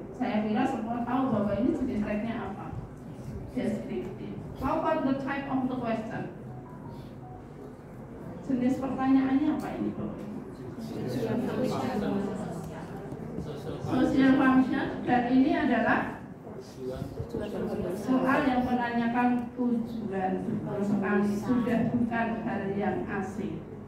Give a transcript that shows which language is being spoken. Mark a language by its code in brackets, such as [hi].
[id] Saya kira semua tahu bahwa ini jenis tagnya apa. [en] Descriptive. How about the type of the question? [id] Jenis pertanyaannya apa ini Bapak? Social function, dan ini adalah soal yang menanyakan tujuan sekali, sudah bukan hal yang asing.